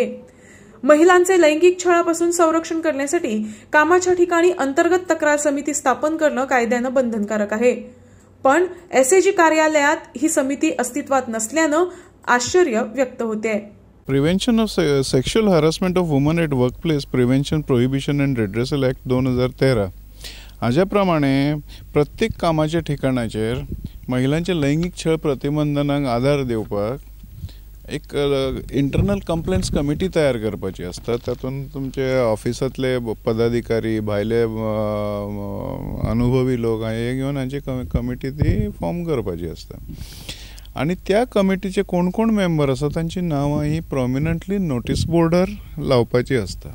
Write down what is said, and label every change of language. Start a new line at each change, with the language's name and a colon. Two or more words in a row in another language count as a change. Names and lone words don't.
Marathi: महिलांचे लैंगिक छळापासून संरक्षण करण्यासाठी कामाच्या ठिकाणी अंतर्गत तक्रार समिती स्थापन करणं कायद्यानं बंधनकारक आहे, पण एसएजी कार्यालयात ही समिती अस्तित्वात नसल्यानं आश्चर्य व्यक्त होते।
Konkani: प्रिव्हेंशन ऑफ सेक्शुअल हॅरसमेंट ऑफ वुमन एट वर्कप्लेस प्रिव्हेंशन प्रोहिबिशन अँड रेड्रेसल ॲक्ट 2013 हाज्या प्रमाणे प्रत्येक कामाच्या ठिकाणाचेर महिलांचे लैंगिक छळ प्रतिबंधनाक आधार दिवपाक एक
English: internal complaints committee
Konkani: तयार करपाची असता। तातूंत तुमचे ऑफिसांतले पदाधिकारी भायले अनुभवी लोक हे घेवन हांची कमिटी ती फॉर्म करपाची असता आणि त्या कमिटीचे कोण कोण मेंबर आसा तांची नांवां ही
English: prominently notice
Konkani: बोर्डार लावपाची असता।